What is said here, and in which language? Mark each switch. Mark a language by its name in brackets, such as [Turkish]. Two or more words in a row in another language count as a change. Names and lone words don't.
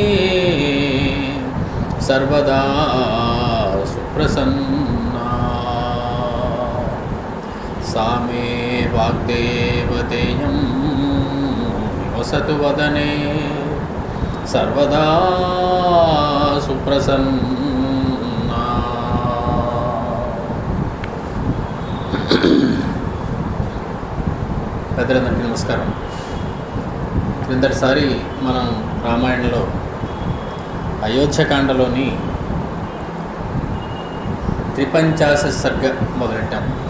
[Sanskrit] सर्वदा सुप्रसन्ना सा मे वाग्देवतेयं निवसतु वदने सर्वदा सुप्रसन्ना। [Telugu] పెద్దలందరికీ నమస్కారం. క్రిందటిసారి మనం రామాయణంలో అయోధ్యకాండలోని 53వ సర్గ మొదలెట్టాం.